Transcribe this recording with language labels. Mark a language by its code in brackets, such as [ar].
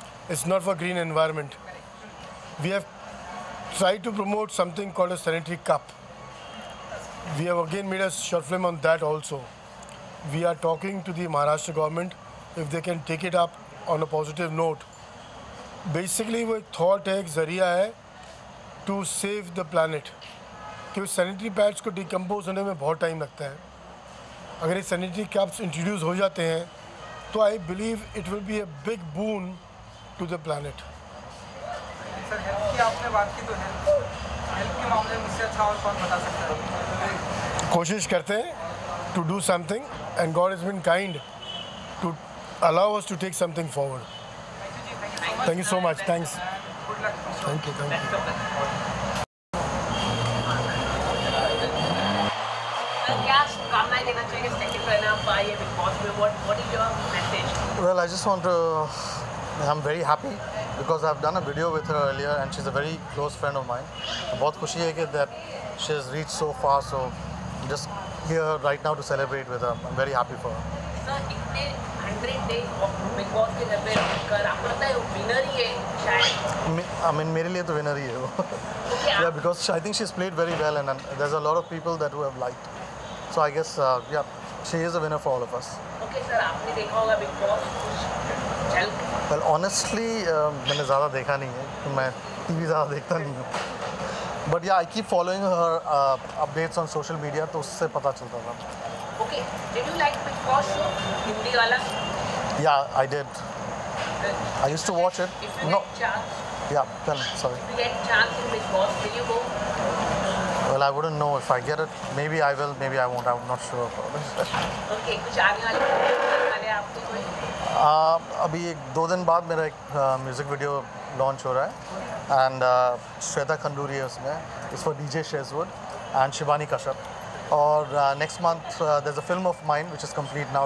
[en] It's not for green environment. We have tried to promote something called a sanitary cup. We have again made a short film on that also. We are talking to the Maharashtra government if they can take it up on a positive note. [hi] Basically वो एक thought है, एक ज़रिया है [en] to save the planet. [hi] क्योंकि sanitary pads को decompose होने में बहुत time लगता है. [en] अगर ये sanitary cups introduce [hi] हो जाते हैं तो [en] I believe it will be a big boon to the planet. [hi] Sir health की आपने बात की, तो हेल्थ के मामले में इससे अच्छा और कौन बता सकता है? कोशिश करते हैं [en] to do something and God has been kind to allow us to take something forward. Thank you so much. Thanks. Good luck. Thank you. Thank you. [hi] क्या शुभकामनाएं देना चाहिए सेकंड रनर आए बिग बॉस में? [en] What is your message? Well, I just want to. I'm very happy because I've done a video with her earlier and she's a very close friend of mine. [hi] बहुत खुशी है कि [en] that she has reached so far. So just here right now to celebrate with her. I'm very happy for her. [hi] Sir, इतने 100 days big boss के जब कर आपको लगता है विनर ही है शायद? I mean मेरे लिए तो विनर ही है वो. [en] Yeah, because I think she's played very well and there's a lot of people that who have liked. So I guess yeah, she is a winner for all of us. [hi] Okay sir, आपने देखा होगा big boss चल? [en] Well, honestly, [hi] मैंने ज़्यादा देखा नहीं है कि मैं टीवी ज़्यादा देखता नहीं हूँ. [en] But yeah, I keep following her updates on social media, [hi] तो उससे पता चलता था. [en] Okay, did you like Big Boss show? [hi] Hindi वाला? [en] Yeah, I did. I used to watch it. If you No. get chance, Yeah, tell me, sorry. if you get chance in Big Boss, will you go? Well, I wouldn't know if I get it. Maybe I will, maybe I won't. I'm not sure about it. [hi] Okay, कुछ आने वाले आपको कोई? अभी 2 दिन बाद मेरा एक म्यूज़िक वीडियो लॉन्च हो रहा है. And Shweta Khanduri है उसमें. [en] It's for DJ Shazwood. and Shivani Kashyap. Or next month there's a film of mine which is complete now.